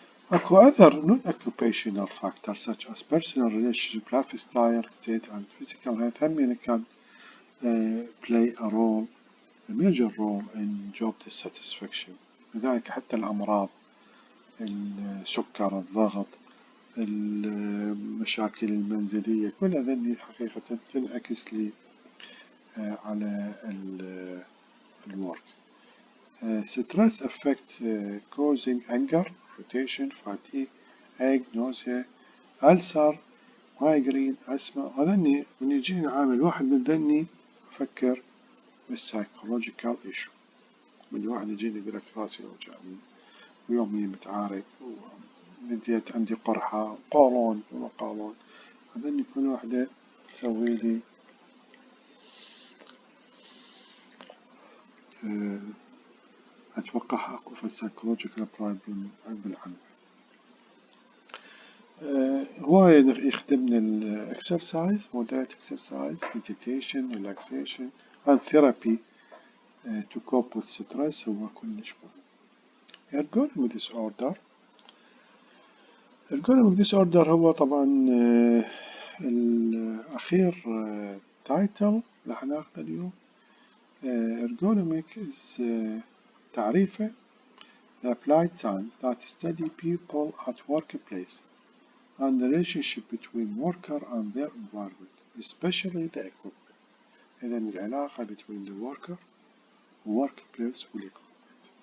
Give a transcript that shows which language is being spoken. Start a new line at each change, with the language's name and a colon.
English: Echo other non-occupational factors such as personal relationship, lifestyle, state and physical health
Arabic: هم
English: can play a major role in job dissatisfaction.
Arabic: لذلك حتى الأمراض، السكر، الضغط، المشاكل المنزلية، كل هذني حقيقة تنعكس لي على الورك.
English: Stress affect causing anger, irritation, fatigue, ache, nausea, ulcer, migraine, asthma.
Arabic: هذني من يجيني عامل واحد من ذني أفكر بالسايكولوجيكال ايشو. من واحد يجيني يقول لك راسي وجعني ويومي متعارك وبديت عندي قرحة، قولون وما قولون، هذني كل واحدة تسوي لي أتوقع أكو في السايكولوجيكال بروبلم بالعمل. هواية يخدمنا الإكسرسايز،
English: moderate exercise, meditation, relaxation and therapy to cope with stress
Arabic: هو كلش مهم. ergonomic disorder، ergonomic disorder هو طبعا الأخير title راح ناخذه اليوم.
English: ergonomic is
Arabic: تعريفه
English: the applied science that study people at workplace and the relationship between worker and their environment, especially the equipment.
Arabic: إذا العلاقة
English: between the worker workplace والequipment.